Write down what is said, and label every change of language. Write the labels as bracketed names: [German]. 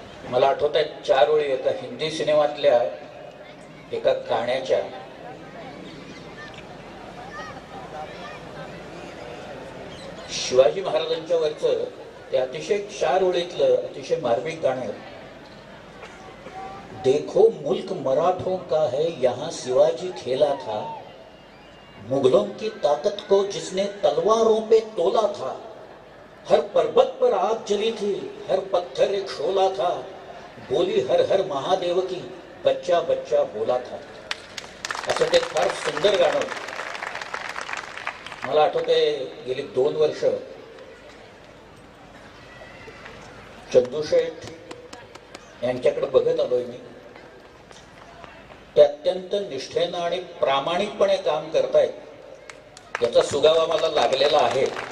[Marathi] मला आठवत आहे 4 ओळी एका हिंदी सिनेमातल्या एका गाण्याच्या। शिवाजी महाराजांच्या वरचं ते अतिशय 4 ओळीतलं अतिशय मार्मिक गाणं। [Hindi] देखो मुल्क मराठों का है, यहाँ शिवाजी खेला था, मुगलों की ताकत को जिसने तलवारों पे तोला था, हर पर्वत पर आग जली थी, हर पत्थर एक शोला था, बोली हर हर महादेव की, बच्चा बच्चा बोला था। [Marathi] असं ते फार सुंदर गाणं। मला आठवते गेली 2 वर्ष चंदूशेठ यांच्याकडे बघत आलोय मी। ते अत्यंत निष्ठेनं आणि प्रामाणिकपणे काम करतायत याचा सुगावा मला लागलेला आहे।